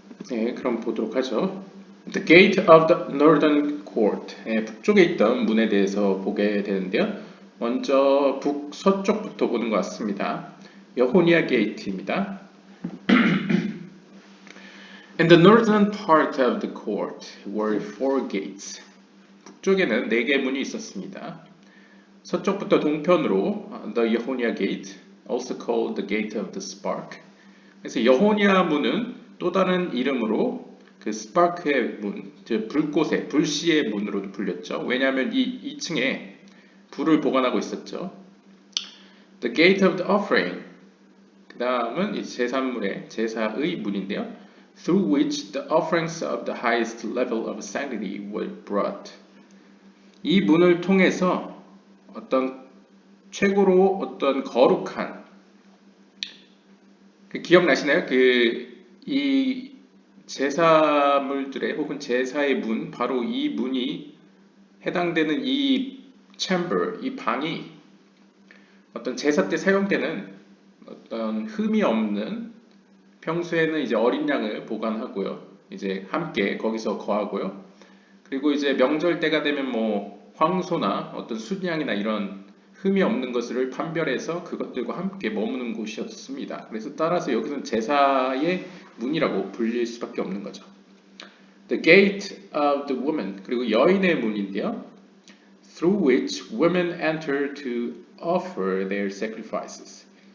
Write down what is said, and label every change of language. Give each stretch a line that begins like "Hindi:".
Korean: 네, 그럼 보도록 하죠.
English: The Gate of the Northern Court,
Korean: 북쪽에 있던 문에 대해서 보게 되는데요. 먼저 북서쪽부터 보는 것 같습니다. 여호니아 게이트입니다.
English: In the northern part of the court were four gates.
Korean: 북쪽에는 네 개의 문이 있었습니다. 서쪽부터 동편으로
English: the Yehonia Gate, also called the Gate of the Spark.
Korean: 그래서 여호니아 문은 또 다른 이름으로 그 스파크의 문, 즉 불꽃의 불씨의 문으로도 불렸죠. 왜냐하면 이 2층에 불을 보관하고 있었죠.
English: The Gate of the Offering.
Korean: 그 다음은 이 제사물의 제사의 문인데요.
English: Through which the offerings of the highest level of sanctity were brought.
Korean: 이 문을 통해서 어떤 최고로 어떤 거룩한 기억나시나요? 이 제사물들의 혹은 제사의 문, 바로 이 문이 해당되는 이 chamber, 이 방이 어떤 제사 때 사용되는 어떤 흠이 없는 평소에는 이제 어린 양을 보관하고요. 이제 함께 거기서 거하고요. 그리고 이제 명절 때가 되면 뭐 황소나 어떤 순양이나 이런 흠이 없는 것을 판별해서 그것들과 함께 머무는 곳이었습니다. 그래서 따라서 여기서는 제사의 문이라고 불릴 수밖에 없는 거죠.
English: The gate of the woman,
Korean: 그리고 여인의 문인데요.
English: Through which women enter to offer their sacrifices.